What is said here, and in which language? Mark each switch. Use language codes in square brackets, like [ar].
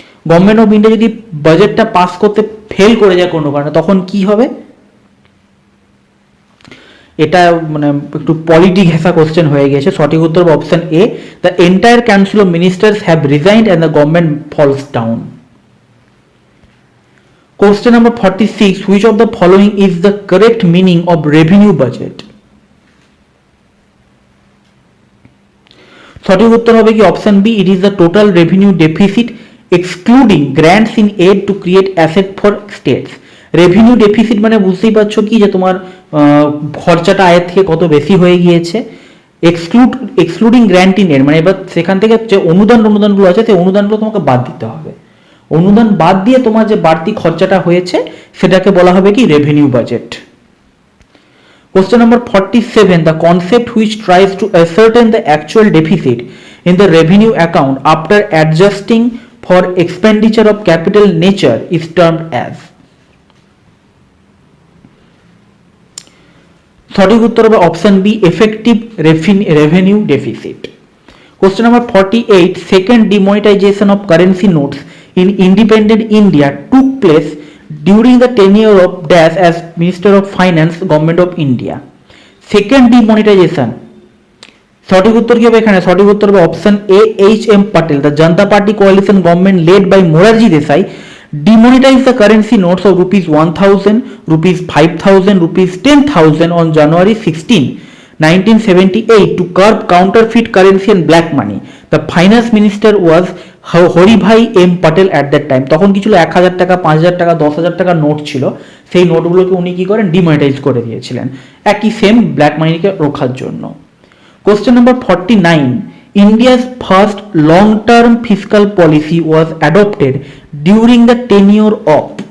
[bn] Government of India যদি বাজেটটা pass করতে ফেল করে যায় কোনো কারণে, তখন কি হবে? এটা মানে একটু পলিটি ঘেঁষা কোশ্চেন হয়ে গেছে। সঠিক উত্তর হবে option A, [en] The entire council of ministers have resigned and the government falls down. Question number 46, which of the following is the correct meaning of revenue budget? [bn] সঠিক উত্তর হবে কি option B, [en] It is the total revenue deficit excluding grants in aid to create asset for states. [bn] Revenue deficit মানে বুঝতেই পারছো কি, যে তোমার খরচাটা আয়ের থেকে কত বেশি হয়ে গিয়েছে। এক্সক্লুডিং গ্র্যান্ট ইন এড মানে এবার সেখান থেকে যে অনুদানগুলো আছে, সেই অনুদানগুলো তোমাকে বাদ দিতে হবে। অনুদান বাদ দিয়ে তোমার যে বাড়তি খরচাটা হয়েছে সেটাকে বলা হবে কি revenue budget. [en] Question number 47, the concept which tries to ascertain the actual deficit in the revenue account after adjusting for expenditure of capital nature is termed as. [bn] সঠিক উত্তর হবে option B, effective revenue deficit. [en] Question number 48, second demonetization of currency notes in independent India took place during the tenure of Dash as Minister of Finance, Government of India. [bn] Second demonetization, সঠিক উত্তর কি হবে এখানে? সঠিক উত্তর হবে option A, H M Patel. [en] The Janata party coalition government led by Morarji Desai demonetized the currency notes of rupees 1000, rupees 5000, rupees 10,000 on January 16, 1978 to curb counterfeit currency and black money. The finance minister was Haribhai M Patel at that time. [bn] তখন কি ছিল, 1000 টাকা, 5000 টাকা, 10,000 টাকা note ছিল, সেই নোটগুলোকে উনি কি করেন, ডিমনিটাইজ করে দিয়েছিলেন, একই সেম ব্ল্যাক মানিকে রোখার জন্য। [en] Question number 49, India's first long-term fiscal policy was adopted during the tenure of.